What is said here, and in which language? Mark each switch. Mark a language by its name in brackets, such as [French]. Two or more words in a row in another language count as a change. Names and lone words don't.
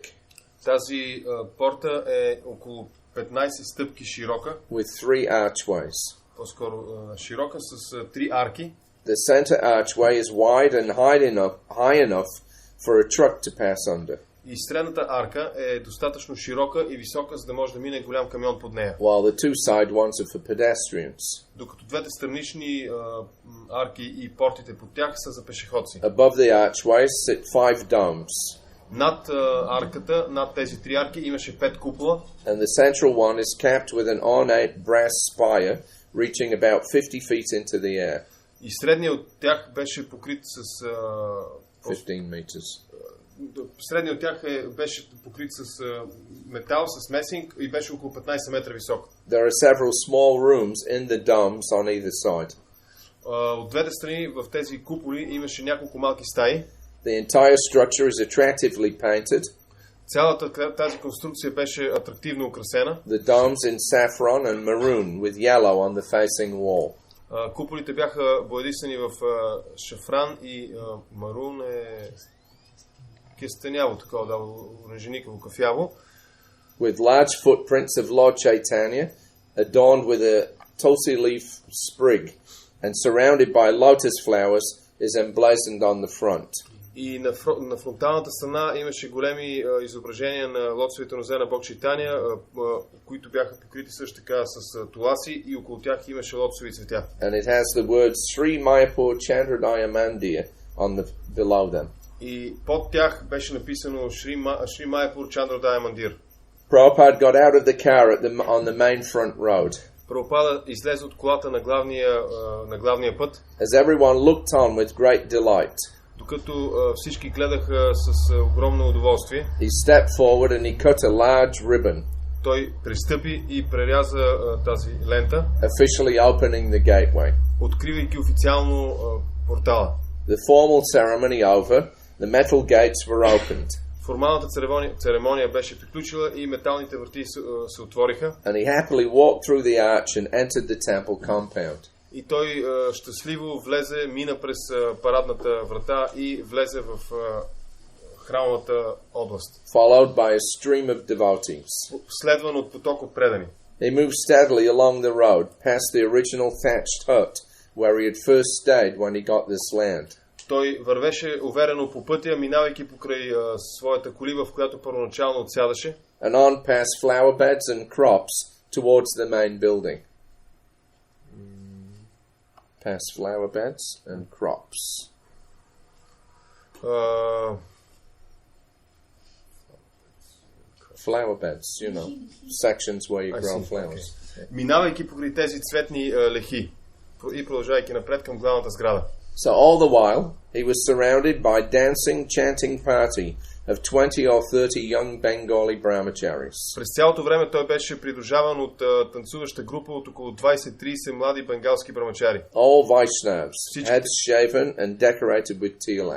[Bulgarian] Тази порта е около 15 стъпки широка. [English] With 3 archways. [Bulgarian] По-скоро широка с 3 арки. [English] The center archway is wide and high enough for a truck to pass under. [Bulgarian] И средната арка е достатъчно широка и висока, за да може да мине голям камион под нея. [English] While the two side ones are for pedestrians. [Bulgarian] Докато двете странични арки и портите под тях са за пешеходци. [English] Above the archways sit 5 domes. [Bulgarian] Над арката, над тези 3 арки имаше 5 купола. [English] And the central one is capped with an ornate brass spire reaching about 50 feet into the air. [Bulgarian] И средният от тях беше покрит с [English] 15 meters. [Bulgarian] Средният от тях беше покрит с метал, с месинг и беше около 15 метра висок. [English] There are several small rooms in the domes on either side. [Bulgarian] От двете страни в тези куполи имаше няколко малки стаи. [English] The entire structure is attractively painted. [Bulgarian] Цялата тази конструкция беше атрактивно украсена. [English] The domes in saffron and maroon with yellow on the facing wall. [Bulgarian] Куполите бяха боядисани в шафран и марун е кестеняво, такова, да, оранженикаво, кафяво. [English] With large footprints of Lord Chaitanya, adorned with a tulsi leaf sprig, and surrounded by lotus flowers, is emblazoned on the front. [Bulgarian] И на фронталната страна имаше големи изображения на лотосовите нозе на Бог Чайтания, които бяха покрити също така с туласи и около тях имаше лотосови цветя. [English] And it has the words Sri Mayapur Chandrodaya Mandir below them. [Bulgarian] И под тях беше написано Шри Майапур Чандrodaya Мандир. [English] Prabhupada got out of the car on the main front road. [Bulgarian] Прабхупада излезе от колата на главния път. [English] As everyone looked on with great delight, [Bulgarian] докато всички гледаха с огромно удоволствие, [English] he stepped forward and he cut a large ribbon, [Bulgarian] той пристъпи и преряза тази лента, [English] officially opening the gateway. [Bulgarian] откривайки официално портала. [English] The formal ceremony over, the metal gates were opened. [Bulgarian] Формалната церемония беше приключила и металните врати се отвориха. [English] And he happily walked through the arch and entered the temple compound. [Bulgarian] И той щастливо влезе, мина през парадната врата и влезе в храмовата област. [English] Followed by a stream of devotees. [Bulgarian] Следван от поток от предани. [English] He moved steadily along the road, past the original thatched hut where he had first stayed when he got this land. [Bulgarian] Той вървеше уверено по пътя, минавайки покрай своята колиба, в която първоначално отсядаше. [English] And on past flower beds and crops towards the main building. Past flower beds and crops. Flower beds, you know, sections where you grow flowers. Okay. [Bulgarian] Минавайки покрай тези цветни лехи и продължавайки напред към главната сграда. [English] So all the while, he was surrounded by dancing, chanting party of 20 or 30 young Bengali brahmacharis. [Bulgarian] През цялото време той беше придружаван от танцуваща група от около 20-30 млади бенгалски брамачари. [English] All Vaishnavas, heads shaven and decorated with tilak.